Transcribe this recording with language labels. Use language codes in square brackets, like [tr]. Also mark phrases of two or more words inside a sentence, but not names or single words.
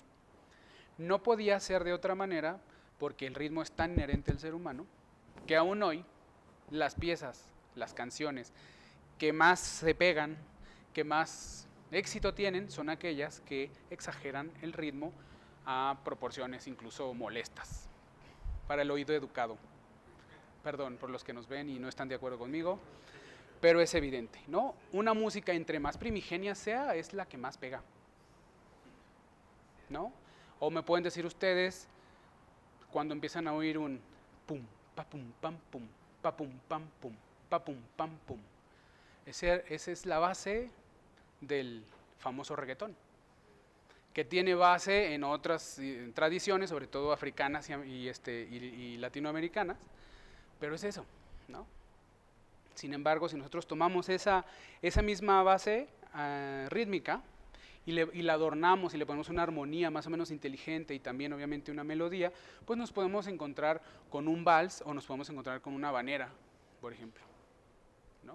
[es] No podía ser de otra manera porque el ritmo es tan inherente al ser humano que aún hoy las piezas, las canciones que más se pegan, que más éxito tienen, son aquellas que exageran el ritmo a proporciones incluso molestas para el oído educado. Perdón por los que nos ven y no están de acuerdo conmigo, pero es evidente, ¿no? Una música entre más primigenia sea, es la que más pega, ¿no? O me pueden decir ustedes, cuando empiezan a oír un pum, pa pum, pam, pum, pa pum, pam, pum, pa pum, pam, pum. Esa es la base del famoso reggaetón, que tiene base en otras tradiciones, sobre todo africanas y latinoamericanas, pero es eso, ¿no? Sin embargo, si nosotros tomamos esa misma base rítmica y la adornamos y le ponemos una armonía más o menos inteligente y también obviamente una melodía, pues nos podemos encontrar con un vals o nos podemos encontrar con una habanera, por ejemplo, ¿no?